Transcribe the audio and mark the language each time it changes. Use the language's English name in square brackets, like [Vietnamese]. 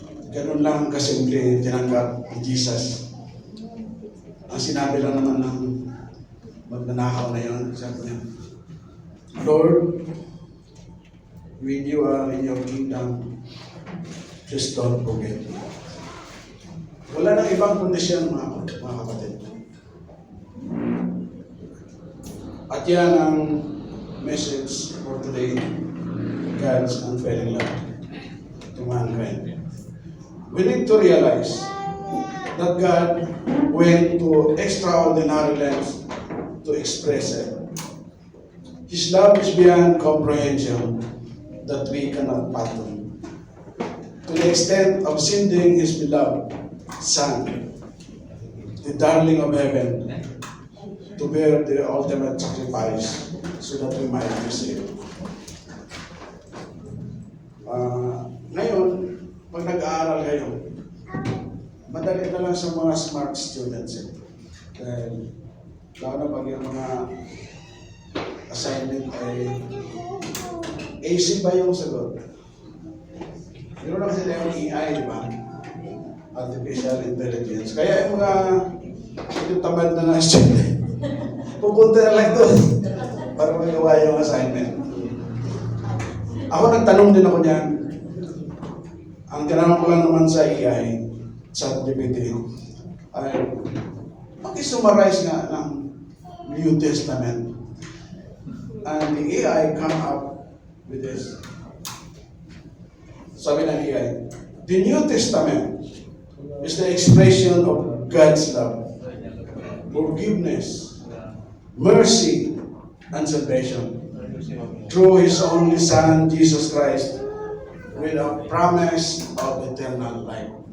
[Filipino] Ganun lang kasimple tinanggap ni Jesus. Ang sinabi lang naman ng magnanakaw na yun, sabi niya, [English] Lord, when you are in your kingdom, just don't forget me. [Filipino] Wala nang ibang kondisyon mga kapatid. At yan ang [English] message for today, God's unfailing love to mankind. We need to realize that God went to extraordinary lengths to express it. His love is beyond comprehension that we cannot fathom. To the extent of sending His beloved Son, the darling of heaven, to bear the ultimate sacrifice so that we might be saved. [Filipino] Ngayon, pag nag-aaral kayo, madali na lang sa mga smart students. Dahil, lalo na pag yung mga assignment ay AC ba yung sagot? Meron na kasi tayong AI, di ba? Artificial Intelligence. Kaya yung mga tamad na na student, pupunta na lang doon para magawa yung assignment. Ako nagtanong din ako niyan. Ang tinanong ko lang naman sa AI, sa GPT, ay pag-summarize nga ng New Testament. [English] And the AI come up with this. [Filipino] Sabi ng AI, [English] the New Testament is the expression of God's love, forgiveness, mercy, and salvation through His only Son, Jesus Christ, with a promise of eternal life.